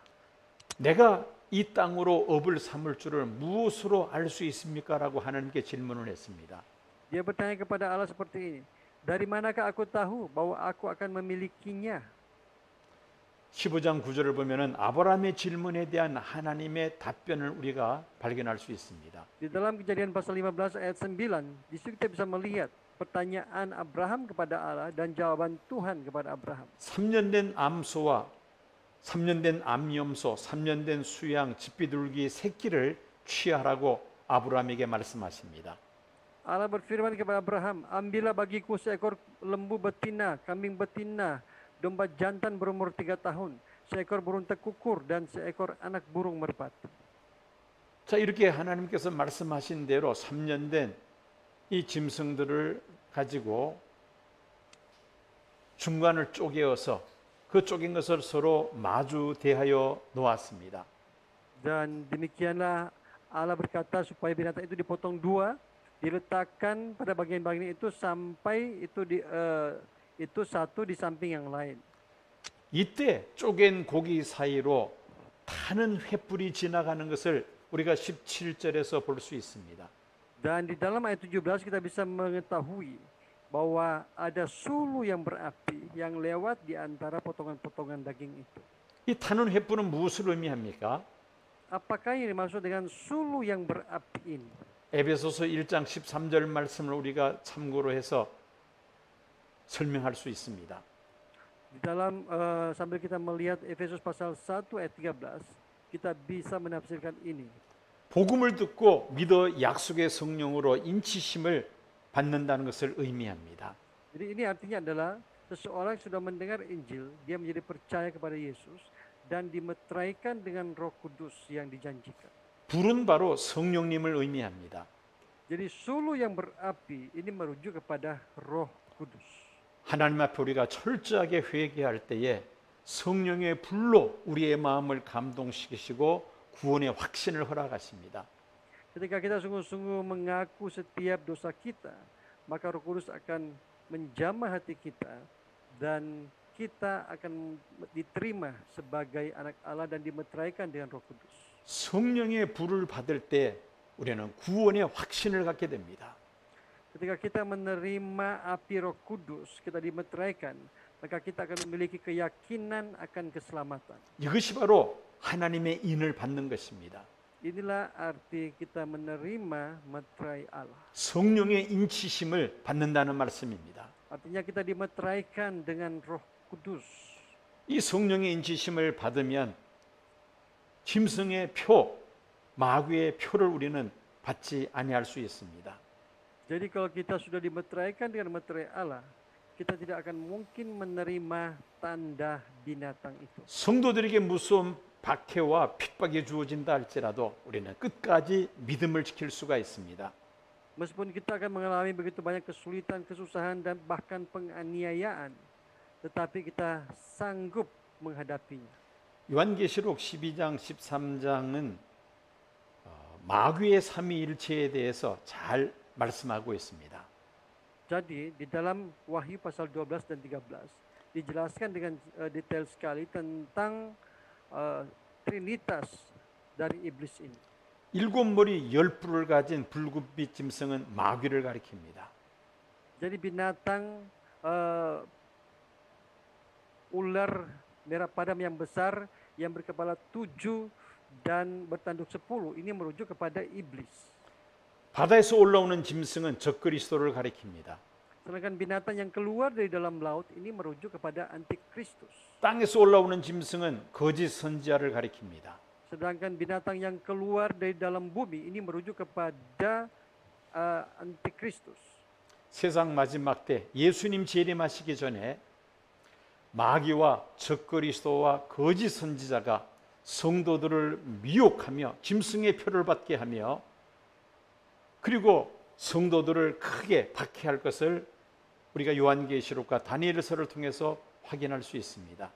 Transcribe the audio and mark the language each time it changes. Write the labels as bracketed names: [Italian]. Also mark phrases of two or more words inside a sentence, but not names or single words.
[Korean] 내가 이 땅으로 업을 삼을 줄을 무엇으로 알 수 있습니까? 라고 하나님께 질문을 했습니다. [Indonesian] dia bertanya kepada Allah seperti ini, dari manakah aku tahu bahwa aku akan memilikinya? [Korean] 15장 9절을 보면은 아브라함의 질문에 대한 하나님의 답변을 우리가 발견할 수 있습니다. [Indonesian] Di dalam Kejadian pasal 15 ayat 9, di situ kita bisa melihat pertanyaan Abraham kepada Allah dan jawaban Tuhan kepada Abraham. [Korean] 3년 된 암소와 3년 된 암염소, 3년 된 수양, 집비둘기 새끼를 취하라고 아브라함에게 말씀하십니다. [Indonesian] Allah berfirman kepada Abraham, ambillah bagiku seekor lembu betina, kambing betina, domba jantan berumur 3 tahun, seekor burung tekukur, dan seekor anak burung merpati. [Korean] 자, 이렇게 하나님께서 말씀하신 대로 3년 된 이 짐승들을 가지고 중간을 쪼개어서 그 쪼갠 것을 서로 마주 대하여 놓았습니다. [Indonesian] Dan demikianlah Allah berkata supaya binatang itu dipotong 2, diletakkan pada bagian-bagian itu sampai itu satu di samping yang lain. [Korean] 이때 쪼갠 고기 사이로 타는 횃불이 지나가는 것을 우리가 17절에서 볼 수 있습니다. [Indonesian] Dan di dalam ayat 17 kita bisa mengetahui bahwa ada sulu yang berapi yang lewat di antara potongan-potongan daging itu. [Korean] 이 타는 횃불은 무엇을 의미합니까? [Indonesian] Apakah yang dimaksud dengan sulu yang berapi ini? [Korean] 에베소서 1장 13절 말씀을 우리가 참고로 해서 설명할 수 있습니다. [Indonesian] Di dalam sambil kita melihat Efesus pasal 1 ayat 13, kita bisa menafsirkan ini. [Korean] 복음을 듣고 믿어 약속의 성령으로 인치심을 받는다는 것을 의미합니다. [Indonesian] Jadi ini artinya adalah seseorang sudah mendengar Injil, dia menjadi percaya kepada Yesus dan dimeteraikan dengan Roh Kudus yang dijanjikan. [Korean] 불은 바로 성령님을 의미합니다. [Indonesian] Jadi sulu yang berapi ini merujuk kepada Roh Kudus. [Korean] 하나님 앞에 우리가 철저하게 회개할 때에 성령의 불로 우리의 마음을 감동시키시고 구원의 확신을 허락하십니다. [Indonesian] Ketika kita sungguh-sungguh mengaku setiap dosa kita, maka Roh Kudus akan menjamah hati kita dan kita akan diterima sebagai anak Allah dan dimeteraikan dengan Roh Kudus. [Korean] 성령의 불을 받을 때 우리는 구원의 확신을 갖게 됩니다. [Indonesian] Ketika kita menerima api Roh Kudus, kita dimeteraikan, maka kita akan memiliki keyakinan akan keselamatan. [Korean] 이것이 바로 하나님의 인을 받는 것입니다. [Indonesian] Inilah arti kita menerima meterai Allah. [Korean] 성령의 인치심을 받는다는 말씀입니다. [Indonesian] Artinya kita dimeteraikan dengan Roh Kudus. [Korean] 이 성령의 인치심을 받으면 짐승의 표, 마귀의 표를 우리는 받지 아니할 수 있습니다. [Indonesian] Jadi kalau kita sudah dimeteraikan dengan meterai Allah, kita tidak akan mungkin menerima tanda binatang itu. [Korean] 성도들에게 무서운 박해와 핍박이 주어진다 할지라도 우리는 끝까지 믿음을 지킬 수가 있습니다. [Indonesian] Meskipun kita akan mengalami begitu banyak kesulitan, kesusahan dan bahkan penganiayaan, tetapi kita sanggup menghadapinya. [Korean] 요한계시록 12장 13장은 마귀의 삼위일체에 대해서 잘 말씀하고 있습니다. [Indonesian] Jadi di dalam Wahyu pasal 12 dan 13 dijelaskan dengan detail sekali tentang trinitas dari iblis ini. [Korean] 7머리 10뿔을 가진 붉은빛 짐승은 마귀를 가리킵니다. [Indonesian] Jadi binatang ular merah padam yang besar yang berkepala 7 dan bertanduk 10 ini merujuk kepada iblis. [Korean] 바다에서 올라오는 짐승은 적그리스도를 가리킵니다. [Indonesian] Sedangkan binatang yang keluar dari dalam laut ini merujuk kepada antikristus. [Korean] 땅에서 올라오는 짐승은 거짓 선지자를 가리킵니다. [Indonesian] Sedangkan binatang yang keluar dari dalam bumi ini merujuk kepada antikristus. [Korean] 세상 마지막 때 예수님 재림하시기 전에 마귀와 적그리스도와 거짓 선지자가 성도들을 미혹하며 짐승의 표를 받게 하며 그리고 성도들을 크게 박해할 것을 우리가 요한계시록과 다니엘서를 통해서 확인할 수 있습니다.